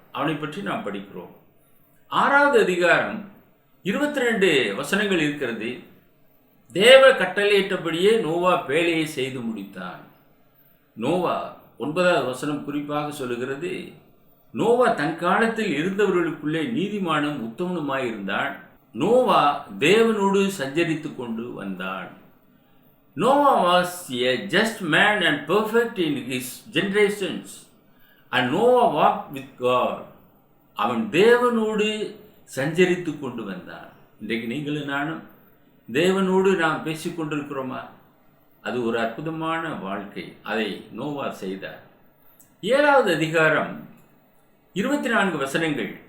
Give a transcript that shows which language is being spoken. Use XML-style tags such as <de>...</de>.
<ta>அவனை பற்றி நாம் படிக்கிறோம். 6வது அதிகாரம் 22 வசனங்கள் இருக்கிறது. தேவ கட்டளையிட்டபடியே நோவா பேழையை செய்து முடித்தான். நோவா 9வது வசனம் குறிப்பாக சொல்லுகிறது, நோவா தன் காலத்தில் இருந்தவர்களுக்குள்ளே நீதிமானும் உத்தமனுமாயிருந்தான். நோவா தேவனோடு சஞ்சரித்து கொண்டு வந்தான்.</ta> <en>Noah was a just man and perfect in his generations, and Noah walked with God.</en> <ta>அவன் தேவனோடு சஞ்சரித்து கொண்டு வந்தான். இன்றைக்கு நீங்களும் நானும் தேவனோடு நாம் பேசிக்கொண்டிருக்கிறோமா? அது ஒரு அற்புதமான வாழ்க்கை. அதை நோவா செய்தார். 7வது அதிகாரம் 24 வசனங்கள்.</ta>